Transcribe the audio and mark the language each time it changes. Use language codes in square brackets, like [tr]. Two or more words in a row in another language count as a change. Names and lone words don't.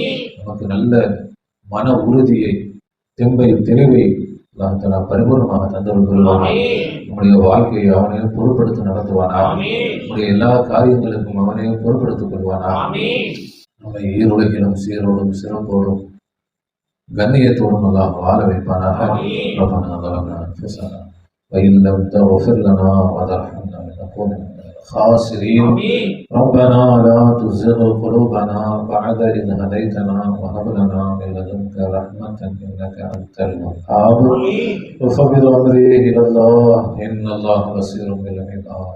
[ta] நமக்கு நல்ல மன உறுதியை, தெம்பை, தெளிவை [ar] الله تعالى [ta] பரிபூர்ணமாக தந்தருள் புரிவானாக. நம்முடைய வாழ்க்கையை அவனே பொறுப்படுத்தி நடத்துவானாக. நம்முடைய எல்லா காரியங்களுக்கும் அவனே பொறுப்படுத்திக் கொள்வானாக. நம்மை ஈருலகிலும் சீரோடும் சிறப்போடும் கண்ணியத்தோடும் அல்லாஹ் வாழ வைப்பானாக. [ar] ரப்பனா ظلمنا أنفسنا وإن لم تغفر لنا وترحمنا لنكون من الخاسرين. ربنا لا تزغ قلوبنا بعد إذ هديتنا وهب لنا من لدنك رحمة إنك أنت الوهاب. وفوض أمري إلى الله إن الله بصير بالعباد.